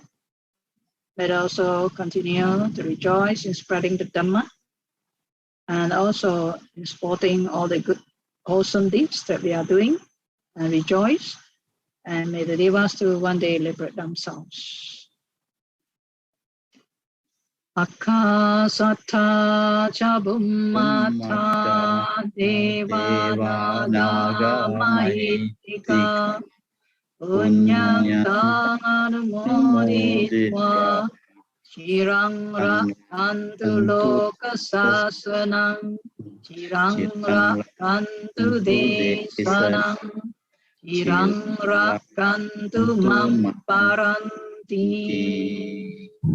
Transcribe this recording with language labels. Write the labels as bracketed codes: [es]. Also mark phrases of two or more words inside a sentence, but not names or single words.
[en] May they also continue to rejoice in spreading the Dhamma and also in supporting all the good, wholesome deeds that we are doing, and rejoice. And may the Devas to one day liberate themselves. [pi] Akasata cha bummata deva naga mahitika punyantang anumoditva Chirang rakantu loka sasanam, chirang rakantu desanam, chirang rakantu mamparanti.